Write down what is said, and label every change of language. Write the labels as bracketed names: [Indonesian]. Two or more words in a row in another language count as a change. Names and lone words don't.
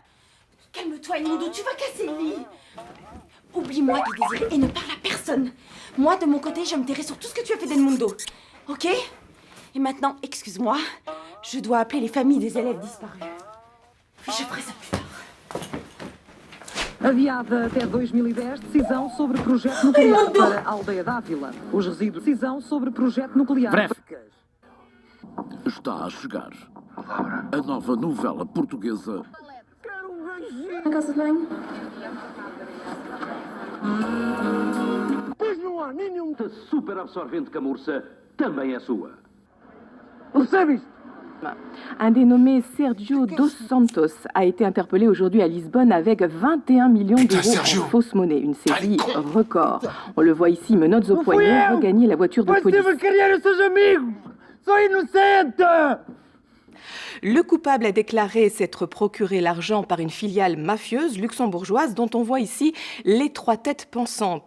[French] Calme-toi, Edmundo, tu vas casser le lit. Oublie-moi, Guy Désiré, et ne parle à personne. Moi, de mon côté, je me tairai sur tout ce que tu as fait d'Edmundo. Ok? Et maintenant, excuse-moi, je dois appeler les familles des élèves disparus. Puis je ferai ça plus tard. [Portuguese] Adiada até 2010, decisão sobre projeto nuclear para a aldeia d'Ávila. Os resíduos. Decisão sobre projeto nuclear. Breve. Está a chegar a nova novela portuguesa. Na casa de banho. Pois não há nenhum de super absorvente camurça também é sua. [French] Un dénommé Sergio dos Santos a été interpellé aujourd'hui à Lisbonne avec 21 millions d'euros en fausse monnaie. Une saisie record. On le voit ici, menottes au poignet, regagner la voiture de police. Le coupable a déclaré s'être procuré l'argent par une filiale mafieuse luxembourgeoise dont on voit ici les trois têtes pensantes.